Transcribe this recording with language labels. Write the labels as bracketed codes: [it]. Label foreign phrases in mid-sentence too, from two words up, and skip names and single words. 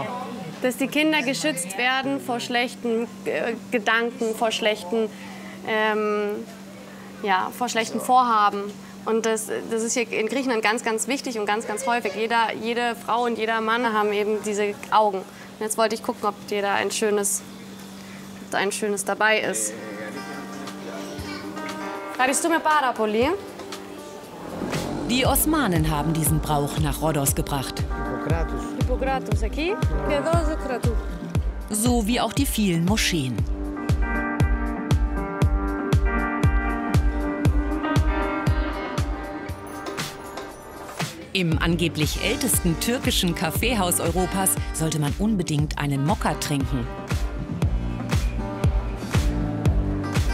[de] Dass die Kinder geschützt werden vor schlechten Gedanken, vor schlechten Vorhaben. Und das ist hier in Griechenland ganz wichtig und ganz häufig. Jede Frau und jeder Mann haben eben diese Augen. Und jetzt wollte ich gucken, ob da ein schönes dabei ist. [el] Ευχαριστούμε πάρα πολύ. [de] Die Osmanen haben diesen Brauch nach Rhodos gebracht. [el] Hippokrates εκεί και εδώ Σοκρατού. [de] So wie auch die vielen Moscheen. Im angeblich ältesten türkischen Kaffeehaus Europas sollte man unbedingt einen Mokka trinken.